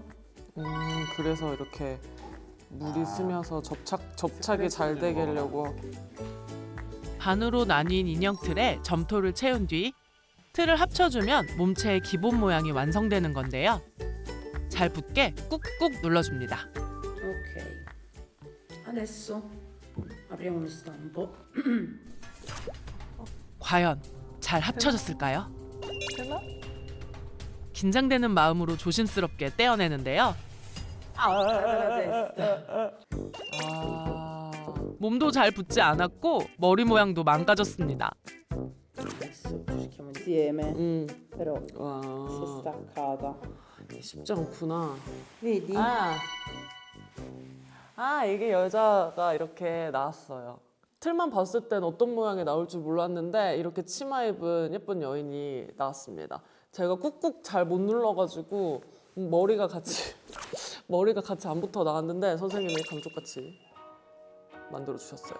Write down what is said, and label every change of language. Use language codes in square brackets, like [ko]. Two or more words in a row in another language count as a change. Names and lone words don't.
[ko] 그래서 이렇게 물이 스며서 접착이 잘 되게 하려고. 반으로 나뉜 인형 틀에 점토를 채운 뒤 틀을 합쳐주면 몸체의 기본 모양이 완성되는 건데요. 잘 붙게 꾹꾹 눌러줍니다. [it] Ok. Adesso apriamo lo stampo. [ko] 과연 잘 합쳐졌을까요? 됐나? 긴장되는 마음으로 조심스럽게 떼어내는데요. 몸도 잘 붙지 않았고 머리 모양도 망가졌습니다. [it] Adesso cerchiamo insieme. Però si è staccata. [ko] 쉽지 않구나. [it] Vedi? [ko] 이게 여자가 이렇게 나왔어요. 틀만 봤을 땐 어떤 모양이 나올 줄 몰랐는데 이렇게 치마 입은 예쁜 여인이 나왔습니다. 제가 꾹꾹 잘 못 눌러가지고 머리가 같이 안 붙어 나왔는데 선생님이 감쪽같이 만들어 주셨어요.